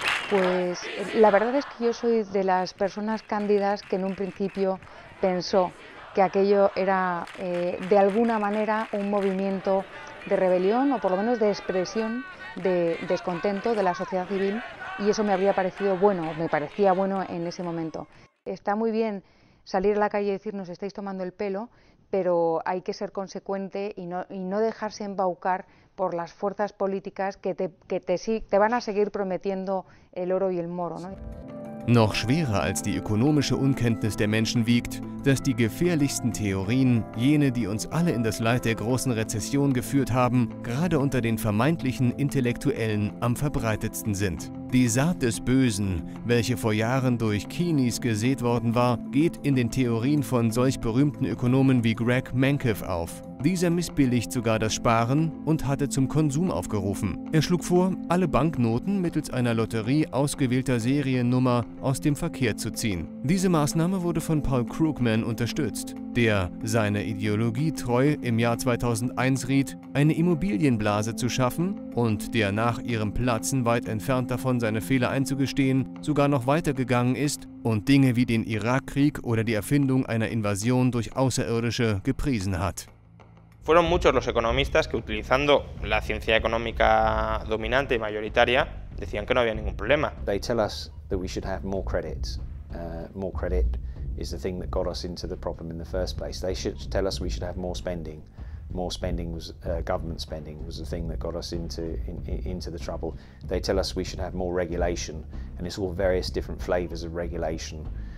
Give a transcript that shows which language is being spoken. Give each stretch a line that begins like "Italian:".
Spanish: Pues la verdad es que yo soy de las personas cándidas que en un principio pensó que aquello era de alguna manera un movimiento de rebelión o por lo menos de expresión de descontento de la sociedad civil, y eso me habría parecido bueno, me parecía bueno en ese momento. Está muy bien salir a la calle y decir nos estáis tomando el pelo, pero hay que ser consecuente y no dejarse embaucar por las fuerzas políticas que te van a seguir prometiendo el oro y el moro, ¿no?
German: Noch schwerer als die ökonomische Unkenntnis der Menschen wiegt, dass die gefährlichsten Theorien, jene, die uns alle in das Leid der großen Rezession geführt haben, gerade unter den vermeintlichen Intellektuellen am verbreitetsten sind. Die Saat des Bösen, welche vor Jahren durch Keynes gesät worden war, geht in den Theorien von solch berühmten Ökonomen wie Greg Mankiw auf. Dieser missbilligt sogar das Sparen und hatte zum Konsum aufgerufen. Er schlug vor, alle Banknoten mittels einer Lotterie ausgewählter Seriennummer aus dem Verkehr zu ziehen. Diese Maßnahme wurde von Paul Krugman unterstützt, der seiner Ideologie treu im Jahr 2001 riet, eine Immobilienblase zu schaffen und der nach ihrem Platzen weit entfernt davon seine Fehler einzugestehen, sogar noch weitergegangen ist und Dinge wie den Irakkrieg oder die Erfindung einer Invasion durch Außerirdische gepriesen hat.
Spanish: Fueron muchos los economistas que, utilizando la ciencia económica dominante y mayoritaria, decían que no había ningún problema.
English: They tell us that we should have more credit. More credit is the thing that got us into the problem in the first place. They should tell us we should have more spending. More spending was government spending was the thing that got us into the trouble. They tell us we should have more regulation, and it's all various different flavors of regulation.